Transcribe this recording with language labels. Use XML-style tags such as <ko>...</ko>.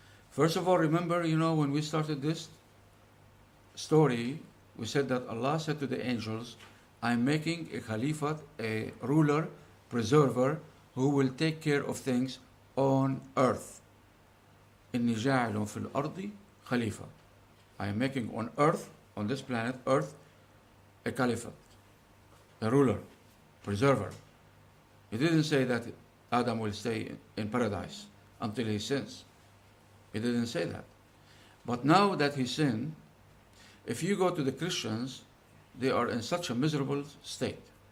<en>First of all, remember, when we started this story, we said that Allah said to the angels, I'm making a Khalifat, a ruler, preserver, who will take care of things on earth.</en> <ar>إِنِّي جَاعِلٌ فِي الْأَرْضِ Khalifa.</ar> <en>I am making on earth, on this planet, earth, a Caliphate, a ruler, preserver. He didn't say that Adam will stay in paradise until he sins. He didn't say that. But now that he sinned, if you go to the Christians, they are in such a miserable state.</en>